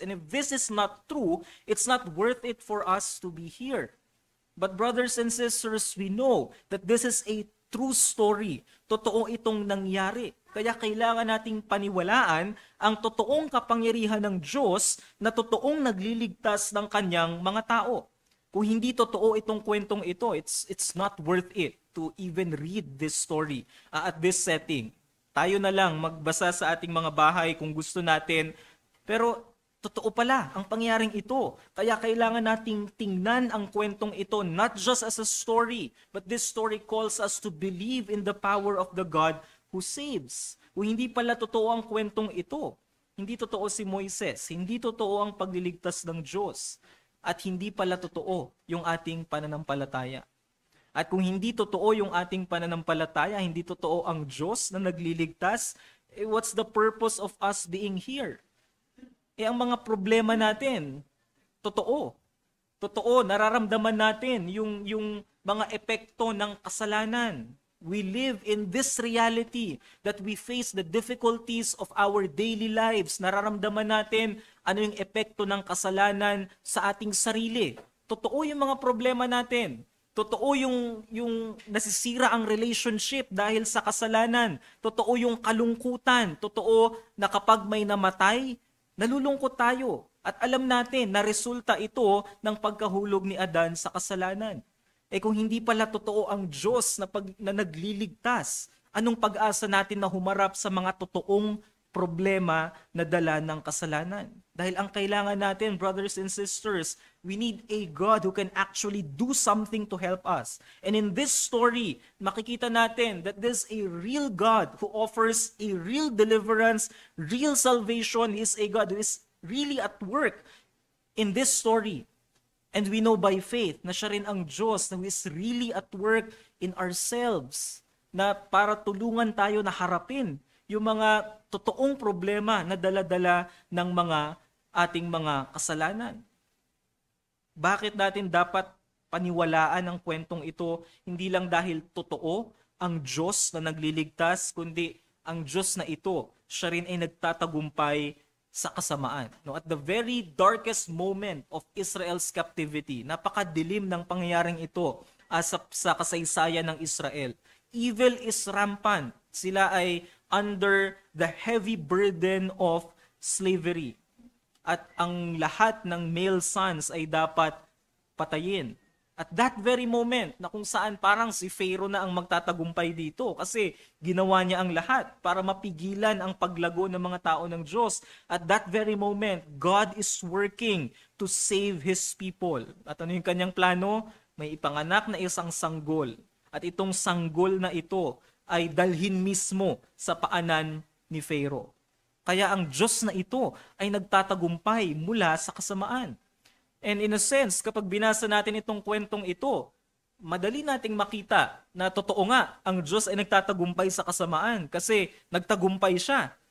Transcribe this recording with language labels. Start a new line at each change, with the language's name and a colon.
English: And if this is not true, it's not worth it for us to be here. But brothers and sisters, we know that this is a true story.
Filipino: Totoo itong nangyari. Kaya kailangan nating paniwalaan ang totoong kapangyarihan ng Diyos na totoong nagliligtas ng kanyang mga tao. Kung hindi totoo itong kwentong ito,
English: it's not worth it to even read this story at this setting.
Filipino: Tayo na lang magbasa sa ating mga bahay kung gusto natin. Pero totoo pala ang pangyayaring ito. Kaya kailangan nating tingnan ang kwentong ito
English: not just as a story, but this story calls us to believe in the power of the God who saves.
Filipino: Kung hindi pala totoo ang kwentong ito, hindi totoo si Moises, hindi totoo ang pagliligtas ng Diyos, at hindi pala totoo yung ating pananampalataya. At kung hindi totoo yung ating pananampalataya, hindi totoo ang Diyos na nagliligtas,
English: what's the purpose of us being here?
Filipino: Ang mga problema natin, totoo. Totoo, nararamdaman natin yung mga epekto ng kasalanan.
English: We live in this reality that we face the difficulties of our daily lives.
Filipino: Nararamdaman natin ano yung epekto ng kasalanan sa ating sarili. Totoo yung mga problema natin. Totoo yung nasisira ang relationship dahil sa kasalanan. Totoo yung kalungkutan. Totoo na kapag may namatay, nalulungkot tayo. At alam natin na resulta ito ng pagkahulog ni Adan sa kasalanan. Kung hindi pala totoo ang Diyos na nagliligtas, anong pag-asa natin na humarap sa mga totoong problema na dala ng kasalanan? Dahil ang kailangan natin,
English: brothers and sisters, we need a God who can actually do something to help us. And in this story,
Filipino: makikita natin
English: that there's a real God who offers a real deliverance, real salvation. He is a God who is really at work in this story.
Filipino: And
English: we know by faith
Filipino: na siya rin ang Diyos na
English: who is really at work in ourselves
Filipino: na para tulungan tayo na harapin yung mga totoong problema na dala-dala ng mga ating mga kasalanan. Bakit natin dapat paniwalaan ang kwentong ito? Hindi lang dahil totoo ang Diyos na nagliligtas, kundi ang Diyos na ito, siya rin ay nagtatagumpay sa kasamaan.
English: No, at the very darkest moment of Israel's captivity,
Filipino: napakadilim ng pangyayaring ito sa kasaysayan ng Israel.
English: Evil is rampant.
Filipino: Sila ay
English: under the heavy burden of slavery.
Filipino: At ang lahat ng male sons ay dapat patayin.
English: At that very moment
Filipino: na kung saan parang si Pharaoh na ang magtatagumpay dito kasi ginawa niya ang lahat para mapigilan ang paglago ng mga tao ng Diyos.
English: At that very moment, God is working to save His people.
Filipino: At ano yung kanyang plano? May ipanganak na isang sanggol. At itong sanggol na ito ay dalhin mismo sa paanan ni Pharaoh. Kaya ang Diyos na ito ay nagtatagumpay mula sa kasamaan.
English: And in a sense,
Filipino: kapag binasa natin itong kwentong ito, madali nating makita na totoo nga, ang Diyos ay nagtatagumpay sa kasamaan kasi nagtagumpay siya.